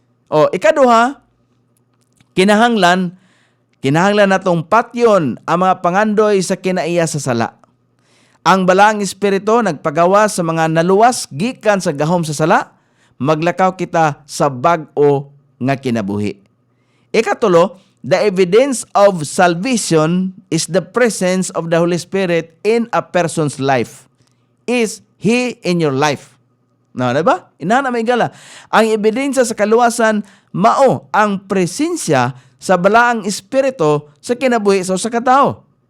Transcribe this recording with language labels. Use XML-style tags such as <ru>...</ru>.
<ceb>O ikaduha, kinahanglan natong patyon ang mga pangandoy sa kinaiya sa sala. Ang balaang espiritu nagpagawa sa mga naluwas gikan sa gahom sa sala, maglakaw kita sa bag-o nga kinabuhi.</ceb> <en>Ikatulo, the evidence of salvation is the presence of the Holy Spirit in a person's life. Is He in your life? No,</en> <ceb>diba? Inana may gala. Ang ebidensya sa kaluwasan, mao ang presensya sa balaang espiritu sa kinabuhi sa usa ka tawo.</ceb>